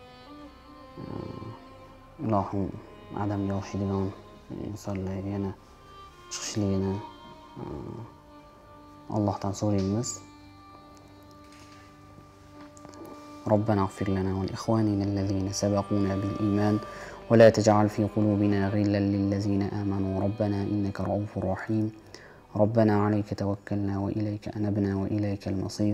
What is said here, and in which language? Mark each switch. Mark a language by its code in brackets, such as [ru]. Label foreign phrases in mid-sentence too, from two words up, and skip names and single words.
[uz] ilohim Adamga o'xshaydigan insonlar yana chiqishligini Allohdan so'raymiz. [ar] ربنا اغفر لنا ولإخواننا الذين سبقونا بالإيمان ولا تجعل في قلوبنا غلا للذين آمنوا ربنا إنك رؤوف رحيم. ربنا عليك توكلنا وإليك أنبنا وإليك المصير.